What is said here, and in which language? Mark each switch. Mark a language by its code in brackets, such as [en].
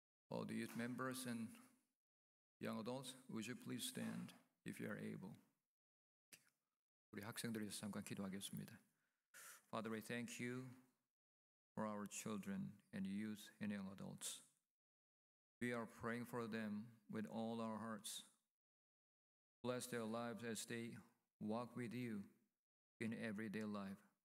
[en] All the youth members and young adults, would you please stand if you are able? [ko] 우리 학생들이 잠깐 기도하겠습니다. [en] Father, we thank you for our children and youth and young adults. We are praying for them with all our hearts. Bless their lives as they walk with you in everyday life.